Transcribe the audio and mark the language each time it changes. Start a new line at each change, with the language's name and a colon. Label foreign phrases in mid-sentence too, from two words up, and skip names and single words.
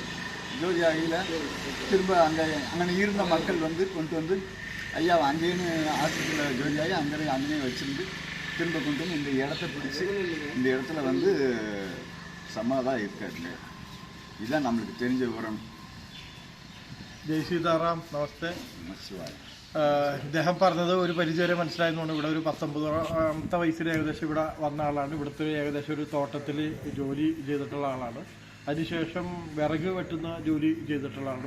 Tamil: ஜோதி ஆகியில் திரும்ப அங்கே இருந்த மக்கள் வந்து கொண்டு வந்து ஐயா அங்கேன்னு ஆஸ்பத்திரியில் ஜோதி ஆகி அங்கேயே வச்சுருந்து திரும்ப கொண்டு வந்து இந்த இடத்த பிடிச்சி இந்த இடத்துல வந்து சமாதான் இருக்காருங்க. இதுதான் நம்மளுக்கு தெரிஞ்ச விவரம்.
Malayalam: ജയ് സീതാറാം, നമസ്തേ. നമസ്കാരം. ഇദ്ദേഹം പറഞ്ഞത് ഒരു പരിചയം മനസ്സിലായതുകൊണ്ട് ഇവിടെ ഒരു 19ാമത്തെ വയസ്സിൽ ഏകദേശം ഇവിടെ വന്ന ആളാണ്. ഇവിടുത്തെ ഏകദേശം ഒരു തോട്ടത്തിൽ ജോലി ചെയ്തിട്ടുള്ള ആളാണ്. അതിനുശേഷം വിറക് വെട്ടുന്ന ജോലി ചെയ്തിട്ടുള്ള ആളാണ്.